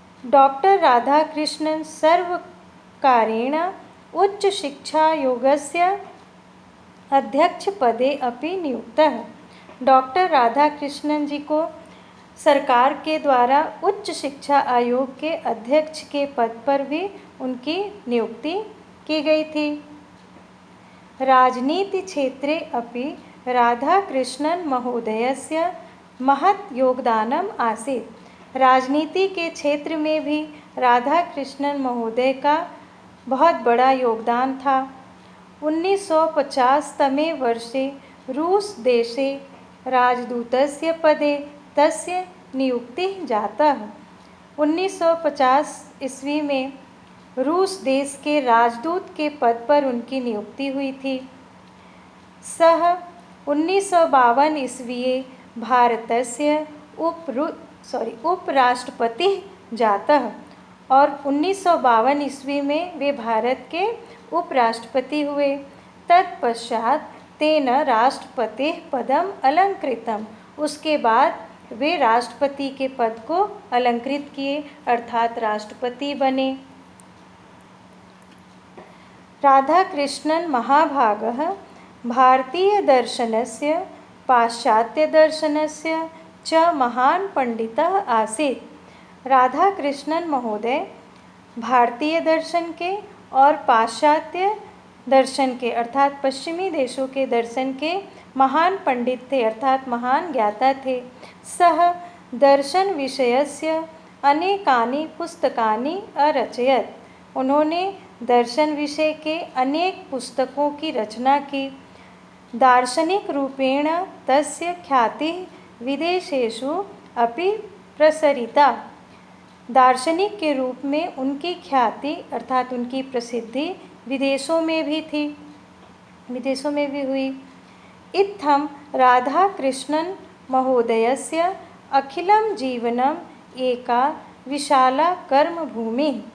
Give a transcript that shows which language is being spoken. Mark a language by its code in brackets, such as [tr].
[sa] Doctor Radhakrishnan सर्वकारेण उच्च शिक्षा आयोगस्य अध्यक्षपदे अपि नियुक्तः। [hi] डॉक्टर राधा कृष्णन जी को सरकार के द्वारा उच्च शिक्षा आयोग के अध्यक्ष के पद पर भी उनकी नियुक्ति की गई थी। [sa] राजनीति क्षेत्रे अपि राधाकृष्णन महोदयस्य महत् योगदानम आसीत्। [hi] राजनीति के क्षेत्र में भी राधाकृष्णन महोदय का बहुत बड़ा योगदान था। [sa] 1950 तमे वर्षे रूस देशे राजदूतस्य पदे तस्य नियुक्तिः जातः। [hi] 1950 ईस्वी में रूस देश के राजदूत के पद पर उनकी नियुक्ति हुई थी। [sa] सः 1952 ईस्वीये भारतस्य उपराष्ट्रपतिः जातः [hi] और 1952 ईस्वी में वे भारत के उपराष्ट्रपति हुए। [sa] तत्पश्चात तेन राष्ट्रपतिः पदम अलंकृतम। [hi] उसके बाद वे राष्ट्रपति के पद को अलंकृत किए अर्थात राष्ट्रपति बने। [sa] राधाकृष्णन महाभागः भारतीयदर्शनस्य पाश्चात्यदर्शनस्य च महान् पंडितः आसीत्। [hi] राधाकृष्णन महोदय भारतीय दर्शन के और पाश्चात्य दर्शन के अर्थात पश्चिमी देशों के दर्शन के महान पंडित थे अर्थात महान ज्ञाता थे। [sa] सः दर्शन विषयस्य अनेकानि पुस्तकानि अरचयत्। [hi] उन्होंने दर्शन विषय के अनेक पुस्तकों की रचना की। [sa] दार्शनिक रूपेण तस्य ख्यातिः विदेशेषु अपि प्रसरिता। [hi] दार्शनिक के रूप में उनकी ख्याति अर्थात उनकी प्रसिद्धि विदेशों में भी थी, विदेशों में भी हुई। [sa] इत्थं राधाकृष्णन महोदयस्य अखिलं जीवनम एका विशाला कर्मभूमि।